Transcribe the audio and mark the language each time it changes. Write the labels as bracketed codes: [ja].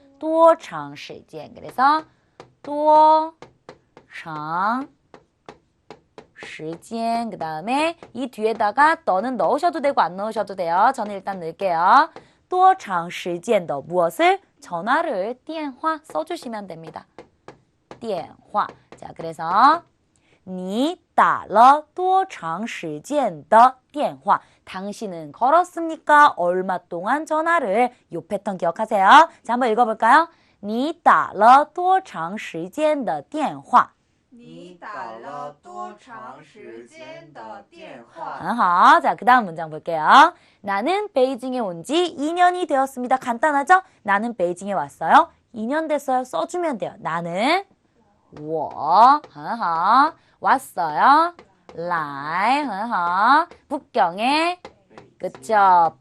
[zh] 多长时间. [ko] 그래서 [zh] 多长时间. [ko] 그 다음에 이 뒤에다가 너는 넣으셔도 되고 안 넣으셔도 돼요. 저는 일단 넣을게요. [zh] 多长时间的 [ko] 무엇을? 전화를 电话 써주시면 됩니다. [zh] 电话. [ko] 자, 그래서 [zh] 你打了多长时间的电话. [ko] 당신은 걸었습니까? 얼마 동안 전화를? 요 패턴 기억하세요. 자, 한번 읽어볼까요? [zh] 你打了多长时间的电话? 你打了多长时间的电话? [ko] 아하, 자, 그 다음 문장 볼게요. 나는 베이징에 온 지 2년이 되었습니다. 간단하죠? 나는 베이징에 왔어요. 2년 됐어요. 써주면 돼요. 나는 我 왔어요. 来 북경에 그쵸?